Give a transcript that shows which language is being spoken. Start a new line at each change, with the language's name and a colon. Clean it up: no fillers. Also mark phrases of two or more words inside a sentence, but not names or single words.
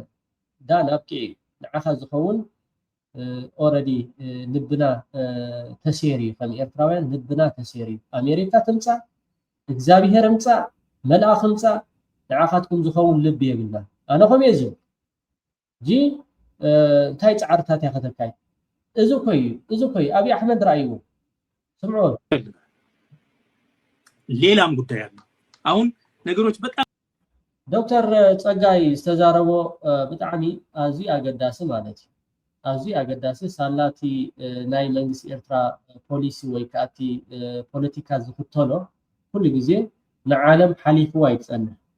Tigrinya: ዳ ናብቂዕ እዩ ንዓኻ ዝኸውን ኦረዲ ንብና ተሰሪ ከም ኤርትራውያን ንብና ተሰሪ ኣሜሪካ ትምፃእ እግዚአብሔር ምፃእ መልኣኽ ምፃእ ንዓኻትኩም ዝኸውን ልብ የብልና ኣነ ከምየ ዝብል ጂ እንታይ ፃዕርታት እያ ከተካይድ እዚ ኮይ ኣብይ ኣሕመድ ራእይዎ ስምዑ
Amharic: ሌላም ጉዳይ አለ አሁን ነገሮች በጣም
Tigrinya: ዶክተር ጸጋይ ዝተዛረቦ ብጣዕሚ ኣዝዩ ኣገዳሲ ማለት እዩ ኣዝዩ ኣገዳሲ ሳላቲ ናይ መንግስቲ ኤርትራ ፖሊሲ ወይ ከዓ እቲ ፖለቲካ ዝኽተሎ ኩሉ ግዜ ንዓለም ሓሊፍዋ ይፀንሕ